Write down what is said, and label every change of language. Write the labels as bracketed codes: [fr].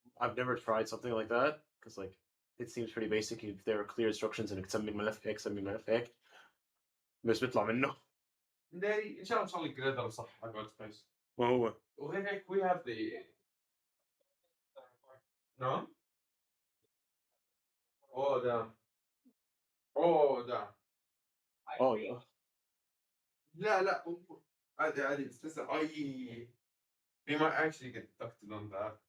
[en] I've never tried something like that because like it seems pretty basic if there are clear instructions [ar] انك تسمي الملف هيك سمي الملف هيك بس بيطلع منه. إن شاء الله الجريدر صح حق ورد سبيس. ما هو؟ [en] وهيك we have the [ar] نعم. [en] Oh damn. Oh damn. Oh yeah. [ar] لا عادي بس لسه [en] we might actually get deducted on that.